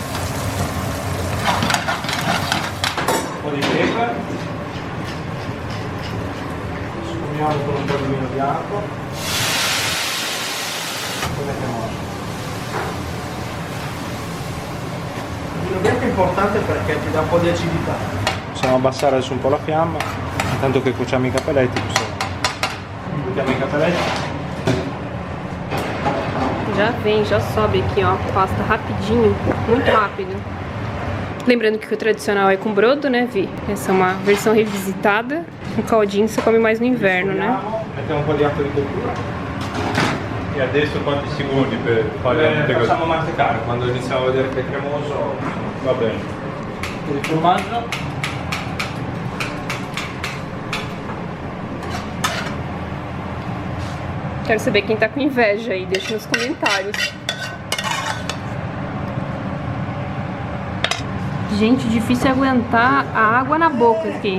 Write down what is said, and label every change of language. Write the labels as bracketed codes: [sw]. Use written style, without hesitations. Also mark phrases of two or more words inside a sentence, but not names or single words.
[it] Un po' di pepe, sfumiamo con un po' di vino bianco, poi mettiamo l'acqua. Il vino bianco è importante perché ti dà un po' di acidità. Possiamo abbassare adesso un po' la fiamma, intanto che cuociamo i capelletti, buttiamo i capelletti. [pt] Já vem, já sobe aqui, ó, pasta rapidinho, muito rápido. Lembrando que o tradicional é com brodo, né, Vi? Essa é uma versão revisitada. Um caldinho você come mais no inverno, né? [it] Mettiamo un po' di acqua di cottura. E adesso quanti secondi per fare la mantecatura? Facciamo mantecare, quando iniziamo a vedere che è cremoso. Va bene. Un po' di formaggio. [pt] Quero saber quem tá com inveja aí, deixa nos comentários. Gente, difícil é aguentar a água na boca aqui.